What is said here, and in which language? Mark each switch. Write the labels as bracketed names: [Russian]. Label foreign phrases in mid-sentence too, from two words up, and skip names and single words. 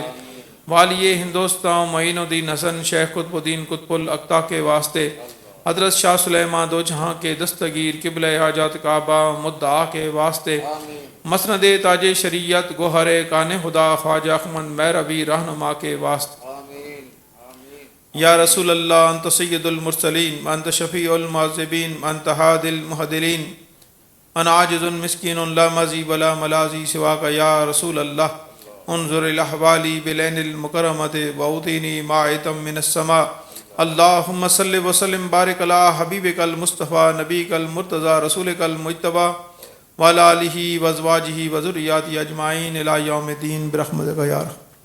[Urdu] والی ہندوستان معین الدین حسن شیخ قطب الدین قطب الاقطاع کے واسطے. حضرت شاہ سلیمان دو جہاں کے دستگیر قبلہ حاجات کعبہ مدعا کے واسطے. مسند تاج شریعت گوہر کان خدا خواجہ احمد میروی رہنما کے واسطے. [Arabic] یا رسول اللہ انت سید المرسلین انت شفیع المعذبین انت ہاد المہدلین انا عاجز مسکین لا مزی ولا ملازی سواک. یا رسول اللہ انظر الاحوالی بالعین المکرمت واعطینی ماعتم من السماء. اللہم صلی وسلم بارک علی حبیبک المصطفیٰ نبیک المرتضیٰ رسولک المجتبیٰ وعلی آلہ وازواجہ وذریاتہ اجمعین الی یوم الدین برحمتک یا ارحم